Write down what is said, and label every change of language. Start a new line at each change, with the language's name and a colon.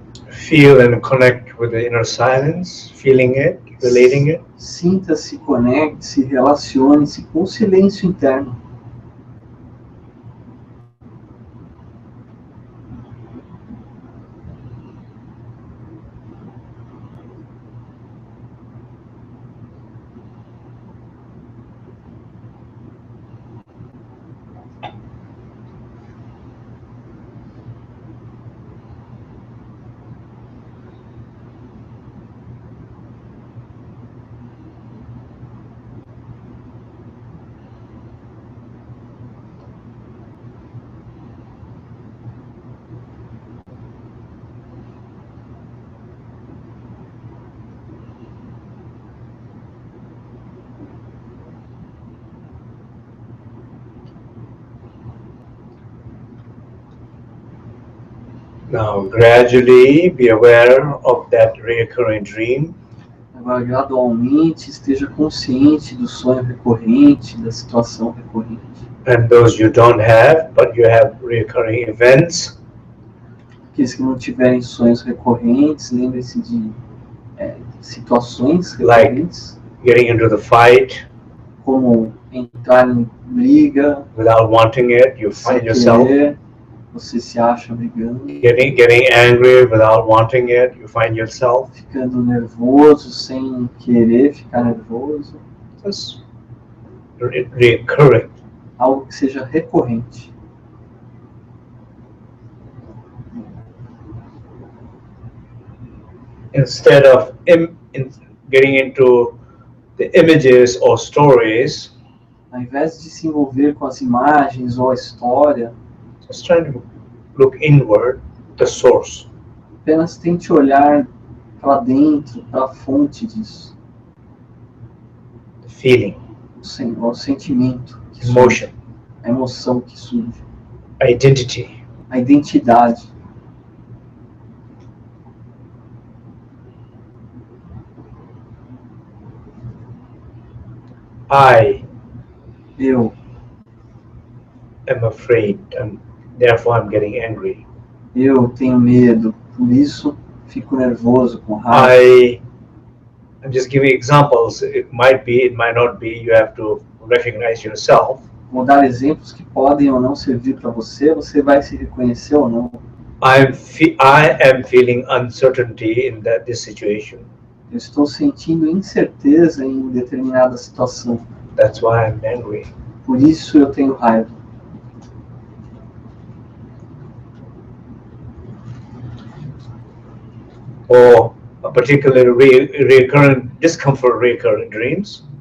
English: Feel and connect with the inner silence, feeling it, relating it.
Portuguese: Sinta-se, conecte-se, relacione-se com o silêncio interno.
English: Now, gradually be aware of that recurring dream.
Portuguese: Agora, gradualmente, esteja consciente do sonho recorrente, da situação recorrente.
English: And those you don't have, but you have recurring events.
Portuguese: Aqueles que não tiverem sonhos recorrentes, lembre-se de situações
English: Like
Portuguese: recorrentes.
English: getting into the fight.
Portuguese: Como entrar em briga.
English: Without wanting it, you find yourself.
Portuguese: Você se acha brigando.
English: Getting angry without wanting it, you find yourself.
Portuguese: Ficando nervoso sem querer ficar nervoso.
English: Just recurring.
Portuguese: Algo que seja recorrente.
English: Instead of getting into the images or stories,
Portuguese: ao invés de se envolver com as imagens ou a história,
English: just trying to look inward, the source.
Portuguese: Apenas tente olhar para dentro, para a fonte disso.
English: The feeling.
Portuguese: O sentimento.
English: Emotion.
Portuguese: A emoção que surge.
English: Identity.
Portuguese: A identidade. Eu
English: am afraid and therefore I'm getting angry.
Portuguese: Eu tenho medo, por isso fico nervoso, com raiva.
English: I'm just giving examples. It might be, it might not be. You have to recognize yourself.
Portuguese: Vou dar exemplos que podem ou não servir para você. Você vai se reconhecer ou não.
English: I am feeling uncertainty in this situation.
Portuguese: Eu estou sentindo incerteza em determinada situação.
English: That's why I'm angry.
Portuguese: Por isso eu tenho raiva.
English: Or a particular recurrent discomfort recurrent dreams.